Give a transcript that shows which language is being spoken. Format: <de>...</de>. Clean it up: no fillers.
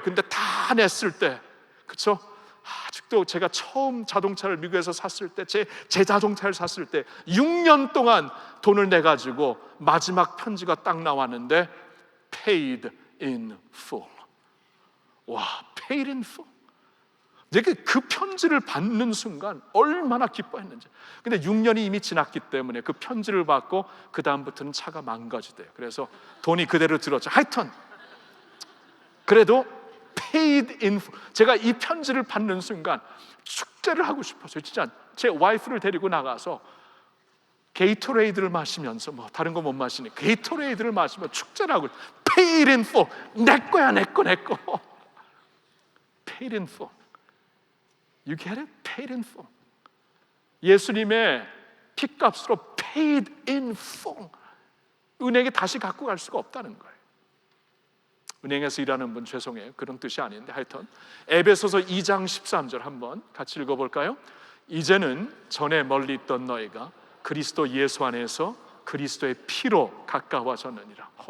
<ko>근데 다 냈을 때, 그렇죠? 아직도 제가 처음 자동차를 미국에서 샀을 때, 제 자동차를 샀을 때 6년 동안 돈을 내가지고 마지막 편지가 딱 나왔는데</ko> <en>Paid in full. 와, Paid in full.</en> <ko>내가 그 편지를 받는 순간 얼마나 기뻐했는지. 근데 6년이 이미 지났기 때문에 그 편지를 받고 그 다음부터는 차가 망가지대요. 그래서 돈이 그대로 들었죠. 하여튼 그래도</ko> <en>paid in full.</en> <ko>제가 이 편지를 받는 순간 축제를 하고 싶었어요. 진짜 제 와이프를 데리고 나가서 게이토레이드를 마시면서 다른 거 못 마시니 게이토레이드를 마시면 축제를 하고</ko> <en>paid in full.</en> <ko>내 거야, 내 거.</ko> <en>paid in full. You get it? Paid in full.</en> <ko>예수님의 피값으로</ko> <en>paid in full.</en> <ko>은행에 다시 갖고 갈 수가 없다는 거예요. 은행에서 일하는 분 죄송해요. 그런 뜻이 아닌데 하여튼 에베소서 2장 13절 한번 같이 읽어볼까요? 이제는 전에 멀리 있던 너희가 그리스도 예수 안에서 그리스도의 피로 가까워졌느니라.</ko>